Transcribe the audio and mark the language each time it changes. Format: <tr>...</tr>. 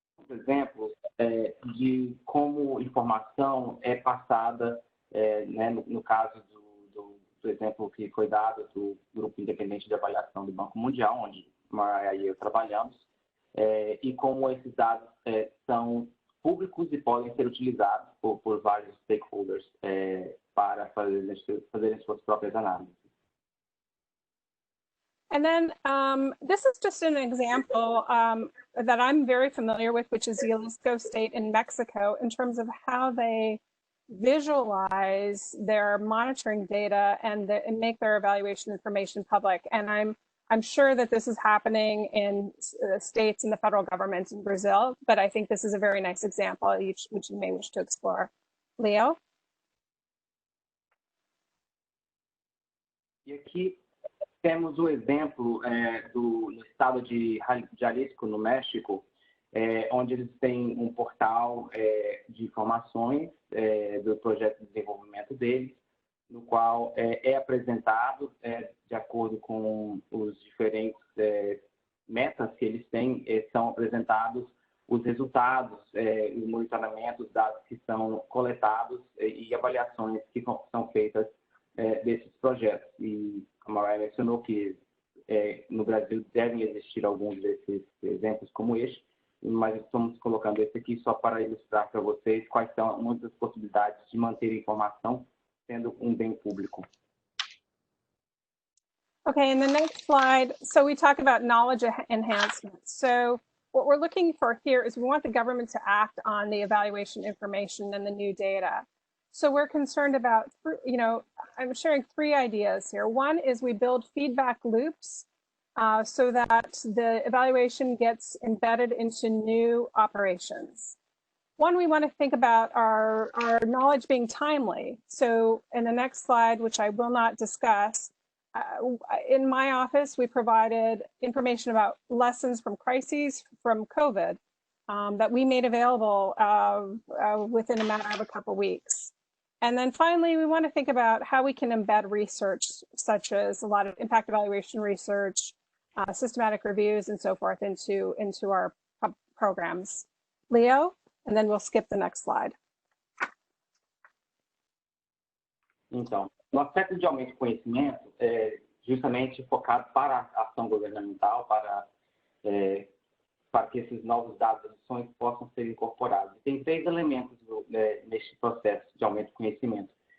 <pt>Exemplos de como informação é passada, né, no caso do exemplo que foi dado do Grupo Independente de Avaliação do Banco Mundial, onde Mariah e eu trabalhamos, e como esses dados são públicos e podem ser utilizados por vários stakeholders para fazerem suas próprias análises.</pt> <en>And then this is just an example that I'm very familiar with, which is Jalisco State in Mexico, in terms of how they visualize their monitoring data and make their evaluation information public. And I'm sure that this is happening in states and the federal government in Brazil, but I think this is a very nice example which you may wish to explore. Leo?</en> <pt>E aqui temos o exemplo no estado de Jalisco, no México, onde eles têm um portal de informações do projeto de desenvolvimento deles, no qual é apresentado, de acordo com os diferentes metas que eles têm, são apresentados os resultados, os monitoramentos, os dados que são coletados e avaliações que são feitas desses projetos. E a Mariah mencionou que no Brasil devem existir alguns desses exemplos como este, mas estamos colocando esse aqui só para ilustrar para vocês quais são muitas possibilidades de manter a informação sendo um bem público.</pt> <en>Okay, in the next slide, so we talk about knowledge enhancement. So what we're looking for here is we want the government to act on the evaluation information and the new data. So we're concerned about, I'm sharing 3 ideas here. One is we build feedback loops so that the evaluation gets embedded into new operations. One, we want to think about our knowledge being timely. So in the next slide, which I will not discuss, in my office, we provided information about lessons from crises from COVID that we made available within a matter of a couple weeks. And then finally, we want to think about how we can embed research, such as a lot of impact evaluation research, systematic reviews, and so forth into our programs. Leo? And then we'll skip the next slide.</en> <pt>Então, o aspecto de aumento de conhecimento é justamente focado para a ação governamental, para que esses novos dados e ações possam ser incorporados. Tem 3 elementos neste processo de aumento de conhecimento.</pt>